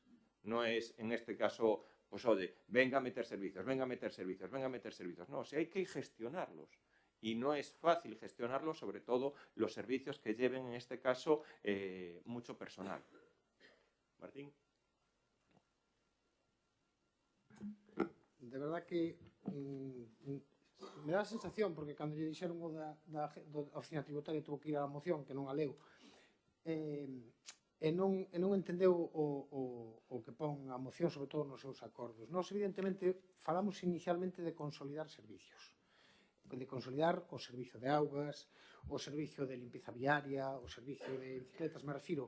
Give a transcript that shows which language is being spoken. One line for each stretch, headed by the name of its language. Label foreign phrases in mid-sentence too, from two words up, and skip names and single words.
Spanish: No es, en este caso, pues oye, venga a meter servicios, venga a meter servicios, venga a meter servicios. No, o sea, hay que gestionarlos. Y no es fácil gestionarlos, sobre todo los servicios que lleven, en este caso, mucho personal. Martín.
Galician: De verdad que me dá a sensación, porque cando lle dixeron o da oficina tributaria
Spanish: tuvo que ir a la moción,
Galician: que non a leu, e non entendeu o que pon a moción, sobre todo nos seus acordos. Nós, evidentemente, falamos inicialmente de consolidar servicios, de consolidar o servicio de augas, o servicio de limpieza viaria, o servicio de bicicletas, me refiro.